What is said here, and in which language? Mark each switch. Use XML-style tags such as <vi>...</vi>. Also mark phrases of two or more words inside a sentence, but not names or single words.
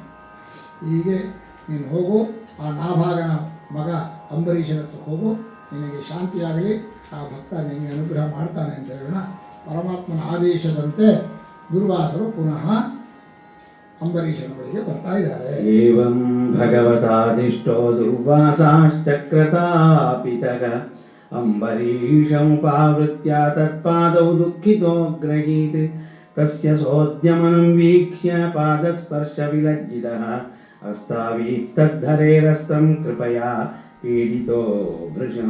<kn>ಹೀಗೆ ನೀನು ಹೋಗು, ಆ ನಾಭಾಗನ ಮಗ ಅಂಬರೀಷನ ಹತ್ರ ಹೋಗು, ನಿನಗೆ ಶಾಂತಿಯಾಗಲಿ, ಆ ಭಕ್ತ ನಿನಗೆ ಅನುಗ್ರಹ ಮಾಡ್ತಾನೆ ಅಂತ ಹೇಳೋಣ. ಪರಮಾತ್ಮನ ಆದೇಶದಂತೆ ದುರ್ವಾಸರು ಪುನಃ ಅಂಬರೀಷನ ಬಳಿಗೆ ಬರ್ತಾ ಇದ್ದಾರೆ.</kn> <sa>ಏವಂ ಭಗವತಾದಿಷ್ಟೋ ದುರ್ವಾಸಾಶ್ಚಕ್ರತಾಪಿತಃ ಅಂಬರೀಷಮುಪಾವೃತ್ಯ ತತ್ಪಾದೌ ದುಃಖಿತೋ ಗ್ರಹೀತ್ ತಸ್ಯ ಸೋದ್ಯಮನಂ ವೀಕ್ಷ್ಯ ಪಾದಸ್ಪರ್ಶ ವಿಲಜ್ಜಿತಃ ಅಸ್ತಾವೀತ್ ತದ್ಧರೇರಸ್ತ್ರಂ ಕೃಪಯಾ ಪೀಡಿತೋ ಭೃಶಂ.</sa>